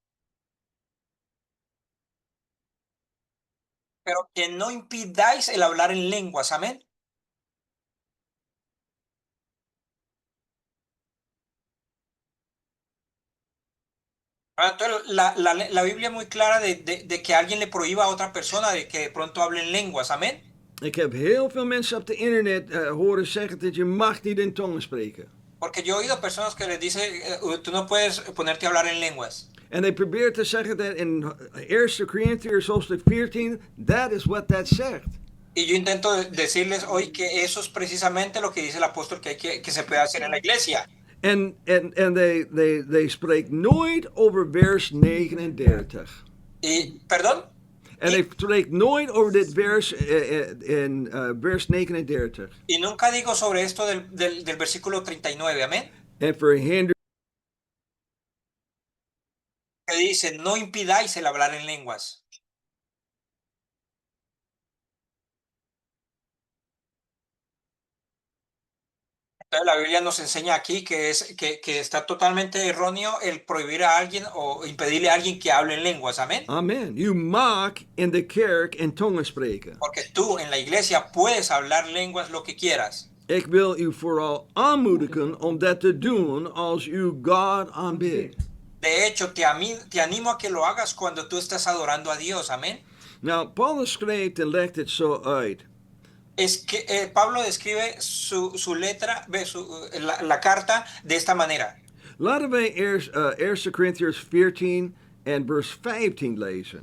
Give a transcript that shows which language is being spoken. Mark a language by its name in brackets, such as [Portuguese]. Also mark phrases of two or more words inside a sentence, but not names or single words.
[Spanish] Pero que no impidáis el hablar en lenguas, amén. Entonces, la Biblia es muy clara de que alguien le prohíba a otra persona de que de pronto hable en lenguas, amén. [Dutch] Ik heb heel veel mensen op de internet horen zeggen dat je mag niet in tongen spreken. [Spanish] Porque yo he oído personas que les dicen, tú no puedes ponerte a hablar en lenguas. [Dutch] En hij probeert te zeggen dat in 1 Corinthiërs hoofdstuk 14, [English] that is what that zegt. [Spanish] Y yo intento decirles hoy que eso es precisamente lo que dice el apóstol que se puede hacer en la iglesia. [Dutch] En they spreekt nooit over vers 39. [Spanish] Y, ¿perdón? [Dutch] En hij spreekt nooit over dit vers in vers 39. [Spanish] Y nunca digo sobre esto del versículo 39, amén. [Dutch] En verhindert [Spanish] Que dice, no impidáis el hablar en lenguas. Entonces la Biblia nos enseña aquí que está totalmente erróneo el prohibir a alguien o impedirle a alguien que hable en lenguas, amén. [Dutch] Amen. Je mag in de kerk in tongen spreken. [Spanish] Porque tú en la iglesia puedes hablar lenguas lo que quieras. [Dutch] Ik wil u vooral aanmoedigen om dat te doen als u God aanbidt. [Spanish] De hecho, te animo a que lo hagas cuando tú estás adorando a Dios, amén. [Dutch] Nou, Paulus schreef en legt het zo uit. [Spanish] Es que Pablo describe su letra, la carta de esta manera. [Dutch] Laten wij eerst 1 Corinthians 14 en vers 15 lezen.